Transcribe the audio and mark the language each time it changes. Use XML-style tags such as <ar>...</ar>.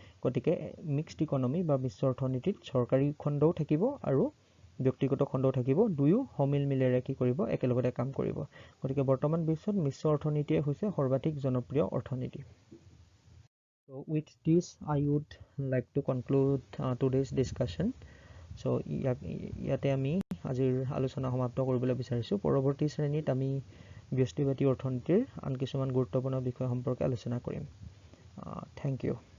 <as>গতিকে mixed economy বা মিশ্ৰ অৰ্থনীতিত চৰকাৰী খণ্ডও থাকিব আৰু ব্যক্তিগত খণ্ডও থাকিব। দুয়ো সমিল মিলেৰে কি কৰিব, একেলগতে কাম কৰিব। গতিকে বৰ্তমান বিশ্বত মিশ্ৰ অৰ্থনীতিয়ে হৈছে সৰ্বাধিক জনপ্ৰিয় অৰ্থনীতি।</as> <en>So with this I would like to conclude today's discussion.</en> <as>So ইয়াতে আমি আজিৰ আলোচনা সমাপ্ত কৰিবলৈ বিচাৰিছোঁ। পৰৱৰ্তী শ্ৰেণীত আমি ব্যষ্টিবাদী অৰ্থনীতিৰ আন কিছুমান গুৰুত্বপূৰ্ণ বিষয় সম্পৰ্কে আলোচনা কৰিম।</as> <en>Thank you.</en>